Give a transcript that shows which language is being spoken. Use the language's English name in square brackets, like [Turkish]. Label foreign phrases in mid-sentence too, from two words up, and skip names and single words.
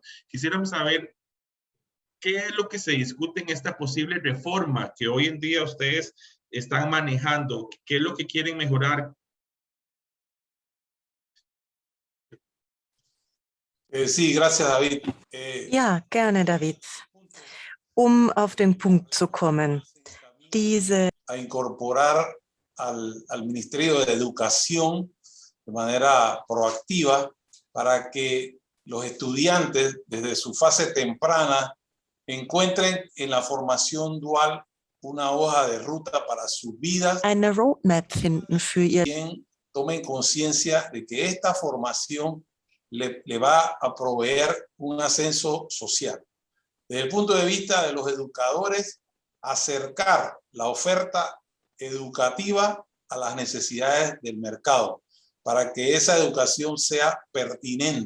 [Spanish] Quisiéramos saber ¿qué es lo que se discute en esta posible reforma que hoy en día ustedes están manejando? ¿Qué es lo que quieren mejorar? Sí, gracias, David. [German] Ja, gerne, David. Auf den Punkt zu kommen. [Spanish] A incorporar al Ministerio de Educación de manera proactiva para que los estudiantes desde su fase temprana encuentren en la formación dual una hoja de ruta para sus vidas. [German] Eine Roadmap finden für ihr. [Spanish] Tomen conciencia de que esta formación le va a proveer un ascenso social. Desde el punto de vista de los educadores, acercar la oferta educativa a las necesidades del mercado para que esa educación sea pertinente.